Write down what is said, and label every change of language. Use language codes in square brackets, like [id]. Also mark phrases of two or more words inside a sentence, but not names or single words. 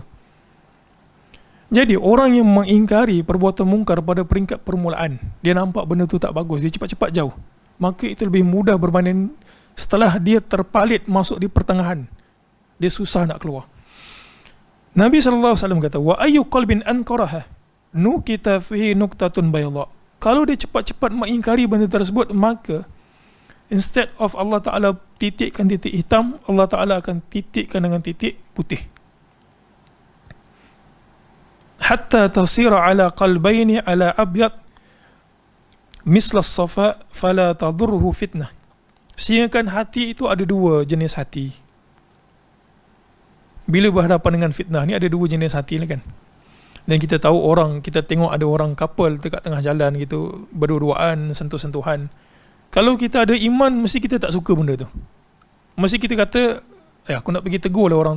[ms] Jadi orang yang mengingkari perbuatan mungkar pada peringkat permulaan, dia nampak benda tu tak bagus, dia cepat-cepat jauh, maka itu lebih mudah berbanding setelah dia terpalit masuk di pertengahan, dia susah nak keluar. Nabi SAW kata, [ar] وأي قلب أنكرها نكتت فيه نكتة بيضاء. [ms] Kalau dia cepat-cepat mengingkari benda tersebut, maka [en] instead of [ms] Allah Ta'ala titikkan titik hitam, Allah Ta'ala akan titikkan dengan titik putih. [ar] حتى تصير على قلبين على أبيض مثل الصفا فلا تضره فتنة. [ms] Sehingga kan hati itu ada dua jenis hati. Bila berhadapan dengan fitnah ni ada dua jenis hati ni kan. Dan kita tahu orang, kita tengok ada orang couple dekat tengah jalan gitu, berdua-duaan, sentuh-sentuhan. Kalau kita ada iman, mesti kita tak suka benda tu. Mesti kita kata, aku nak pergi tegur lah orang tu.